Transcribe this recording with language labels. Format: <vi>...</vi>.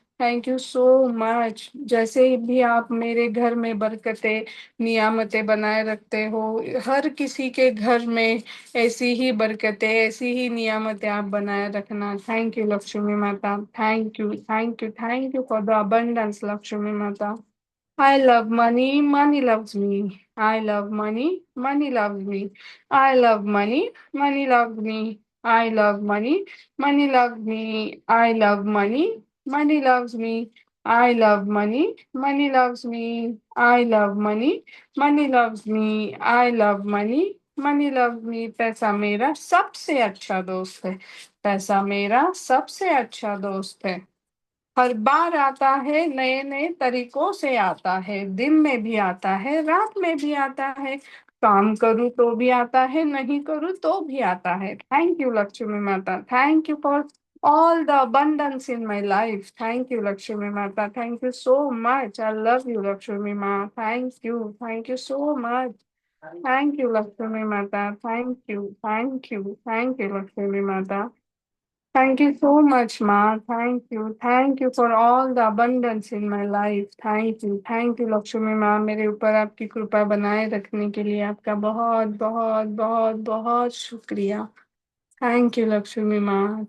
<en>Thank you so much.</en> <hi>जैसे भी आप मेरे घर में बरकतें, नियामतें बनाए रखते हो, हर किसी के घर में ऐसी ही बरकतें, ऐसी ही नियामतें आप बनाए रखना।</hi> <en>Thank you Lakshmi Mata. Thank you for the abundance Lakshmi Mata. I love money, money loves me. I love money, money loves me. I love money, money loves me. I love money, money loves me. I love money, money loves me. I love money, money loves me. I love money, money loves me. I love money, money loves me.</en> <hi>पैसा मेरा सबसे अच्छा दोस्त है। पैसा मेरा सबसे अच्छा दोस्त है। हर बार आता है, नए नए तरीकों से आता है, दिन में भी आता है, रात में भी आता है। काम करूँ तो भी आता है, नहीं करूँ तो भी आता है।</hi> <en>Thank you Lakshmi Mata. Thank you for all the abundance in my life. Thank you, Lakshmi Mata. Thank you so much. I love you, Lakshmi Ma. Thank you. Thank you so much. Thank you, Lakshmi Mata. Thank you. Thank you. Thank you, Lakshmi Mata. Thank you so much, Ma. Thank you. Thank you for all the abundance in my life. Thank you. Thank you,</en> <hi>Lakshmi माँ, मेरे ऊपर आपकी कृपा बनाए रखने के लिए आपका बहुत बहुत बहुत बहुत शुक्रिया.</hi> <en>Thank you, Lakshmi Ma.</en>